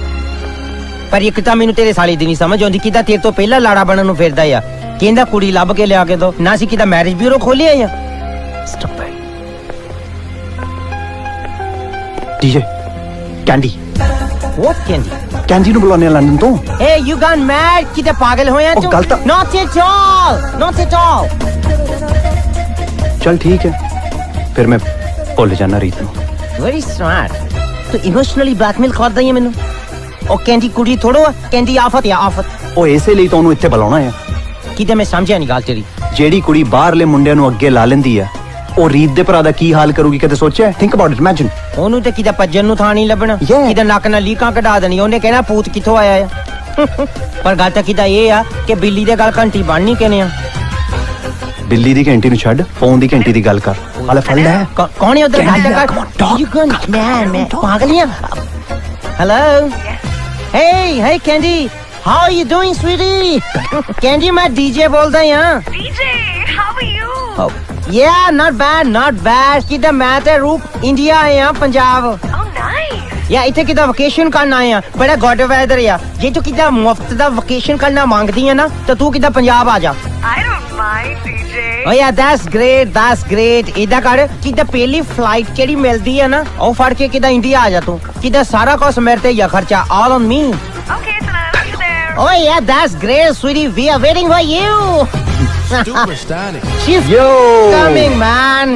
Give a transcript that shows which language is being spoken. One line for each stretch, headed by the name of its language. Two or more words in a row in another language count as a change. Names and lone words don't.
Punjabi: ਪਰ ਇੱਕ ਤਾਂ ਮੈਨੂੰ ਤੇਰੇ ਸਾਲੇ ਦੀ ਨਹੀਂ ਸਮਝ ਆਉਂਦੀ, ਕਿੱਦਾਂ ਤੇਰੇ ਤੋਂ ਪਹਿਲਾਂ ਲਾੜਾ ਬਣਨ ਨੂੰ ਫਿਰਦਾ ਆ। ਕਹਿੰਦਾ ਕੁੜੀ ਲੱਭ ਕੇ ਲਿਆ ਕੇ ਦੋ ਨਾ ਸੀ ਕਿਦਾ
English: marriage bureau
Punjabi: ਖੋਲਿਆ ਆ ਡੀਜੇ ਕੈਂਡੀ ਵਾਟ ਕੈਂਡੀ ਕੈਂਡੀ ਨੂੰ ਬੁਲਾਉਂਦੇ ਆ ਲੰਡਨ ਤੋਂ
English: Hey, you gone mad?
Punjabi: ਕਿਤੇ ਪਾਗਲ ਹੋਇਆ ਤੂੰ? ਗਲਤ
English: Not at all. Not at all.
Punjabi: ਚਲ ਠੀਕ ਹੈ ਫਿਰ ਮੈਂ ਭੁੱਲ ਜਾਣਾ ਰੀਤ ਨੂੰ
English: Very smart.
Punjabi: ਤੂੰ
English: emotionally blackmail
Punjabi: ਕਰਦਾ ਹੈ ਮੈਨੂੰ। ਉਹ ਕਹਿੰਦੀ ਕੁੜੀ ਥੋੜੋ ਆ, ਕਹਿੰਦੀ ਆਫਤ ਆ ਆਫਤ। ਉਹ ਇਸੇ ਲਈ ਤਾਂ ਉਹਨੂੰ ਇੱਥੇ ਬੁਲਾਉਣਾ ਹੈ ਕਿਤੇ ਮੈਂ ਸਮਝਿਆ ਨਹੀਂ ਗੱਲ ਤੇਰੀ। ਜਿਹੜੀ ਕੁੜੀ ਬਾਹਰਲੇ ਮੁੰਡਿਆਂ ਨੂੰ ਅੱਗੇ ਲਾ ਲੈਂਦੀ ਆ ਉਹ ਰੀਤ ਦੇ ਭਰਾ ਦਾ ਕੀ ਹਾਲ ਕਰੂਗੀ ਕਦੇ ਸੋਚਿਆ
English: think about it imagine
Punjabi: ਉਹਨੂੰ ਤੇ ਕਿਤੇ ਭੱਜਣ ਨੂੰ ਥਾਂ ਨਹੀਂ ਲੱਭਣਾ ਕਿਤੇ ਨੱਕ ਨਾਲ ਲੀਕਾਂ ਕਢਾ ਦੇਣੀ ਉਹਨੇ ਕਹਿਣਾ ਭੂਤ ਕਿੱਥੋਂ ਆਇਆ ਆ ਪਰ ਗੱਲ ਤਾਂ ਕਿਤੇ ਇਹ ਆ ਕਿ ਬਿੱਲੀ ਦੇ ਗੱਲ ਘੰਟੀ ਬਣਨੀ ਕਿਨੇ ਆ ਬਿੱਲੀ ਦੀ ਘੰਟੀ ਨੂੰ ਛੱਡ ਫੋਨ ਦੀ ਘੰਟੀ ਦੀ ਗੱਲ ਕਰ ਹਾਲੇ ਫੜ ਲੈ ਕੌਣ ਹੈ ਉਧਰ ਗੱਲ ਕਰ
English: you gone
Punjabi: ਮੈਂ ਪਾਗਲੀਆਂ ਹੈਲੋ
English: hey Candy how are you doing sweetie Candy
Punjabi: ਮੈਂ DJ ਬੋਲਦਾ ਆ
English: DJ how are you Yeah, not bad.
Punjabi: ਕਿਦਾ ਮੈਂ ਤੇ ਰੂਪ ਇੰਡੀਆ ਆਇਆ ਪੰਜਾਬ
English: Oh nice
Punjabi: ਯਾ ਇੱਥੇ ਕਿਦਾ ਵਕੇਸ਼ਨ ਕਰਨ ਆਇਆ ਬੜਾ
English: good weather
Punjabi: ਆ ਜੇ ਤੂੰ ਕਿਦਾ ਮੁਫਤ ਦਾ ਵਕੇਸ਼ਨ ਕਰਨਾ ਮੰਗਦੀ ਆ ਨਾ ਤਾਂ ਤੂੰ ਕਿਦਾ ਪੰਜਾਬ ਆ ਜਾ
English: I don't mind DJ Oh yeah, that's great
Punjabi: ਇਹਦਾ ਕਰ ਕਿਦਾ ਪਹਿਲੀ ਫਲਾਈਟ ਜਿਹੜੀ ਮਿਲਦੀ ਆ ਨਾ ਉਹ ਫੜ ਕੇ ਕਿਦਾ ਇੰਡੀਆ ਆ ਜਾ ਤੂੰ ਕਿਦਾ ਸਾਰਾ ਕੁਝ ਮੇਰੇ ਤੇ ਹੀ ਖਰਚਾ
English: all on me Okay so I'll see you there Oh yeah, that's great sweetie we are waiting for you She's coming, man.